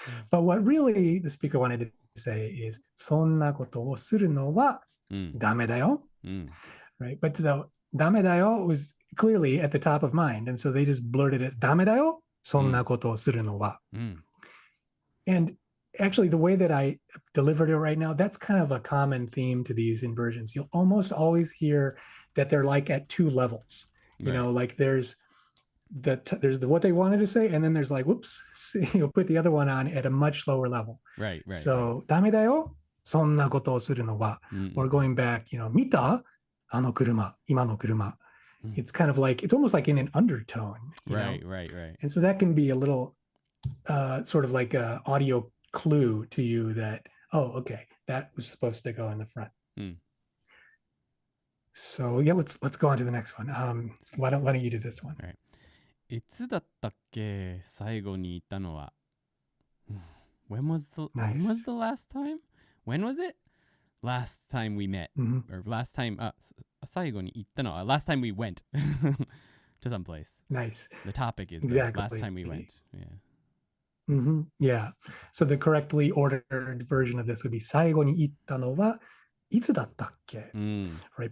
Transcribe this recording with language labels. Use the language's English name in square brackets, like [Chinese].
[English] But what really the speaker wanted to say is [Japanese] そんなことをするのはダメだよ. [English] Right. But so ダメだよ was clearly at the top of mind. And so they just blurted it, [Japanese] ダメだよそんなことをするのは. [English] And actually the way that I delivered it right now, that's kind of a common theme to these inversions. You'll almost always hear that they're like at 2 levels. You know, like there's what they wanted to say, and then there's like, whoops, you'll put the other one on at a much lower level. Right. [Japanese] So, ダメだよ、そんなことをするのは. [English] Or going back, you know, [Japanese] 見た？あの車、今の車. [English] It's kind of like, it's almost like in an undertone. Right. And so that can be a little sort of like a audio clue to you that, oh, okay, that was supposed to go in the front. So yeah, let's go on to the next one. Why don't you do this one? Right. [Japanese] いつだったっけ最後に言ったのは [English] when was the last time? When was it? Last time we met. Or last time [Japanese] 最後に言ったのは [English] last time we went to some place. Nice. The topic is exactly. last time we went. Yeah. So the correctly ordered version of this would be [Japanese] 最後に言ったのはいつだったっけ? [English] Right.